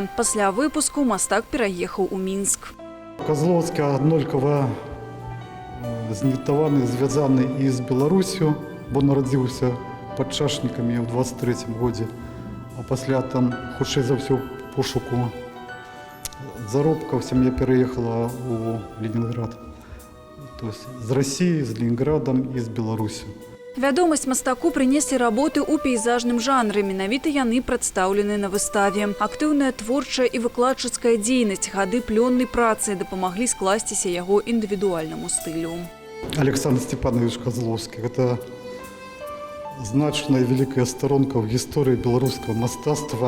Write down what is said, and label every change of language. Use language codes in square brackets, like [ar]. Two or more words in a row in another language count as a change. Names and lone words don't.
[be] Пасля выпуску мастак пераехаў у Мінск. Козловскі аднолькава знітаваны, звязаны і з Беларусю, бо нарадзіўся пад чашнікамі ў 23-м годзе, а пасля там, хутчэй за ўсё, пошуку заробкаў сям'я переехала у Ленинград. [ru] То есть [be] з России, з Ленинградом і з Беларусю. Вядомасць мастаку прынеслі работы ў пейзажным жанры. Менавіта яны прадстаўлены на выставе. Актыўная творчая і выкладчыцкая дзейнасць, гады плённай працы дапамаглі скласціся яго індывідуальнаму стылю. [ru] Александр Степанович Козловский – это значная великая сторонка в [be] гісторыі беларускага мастацтва,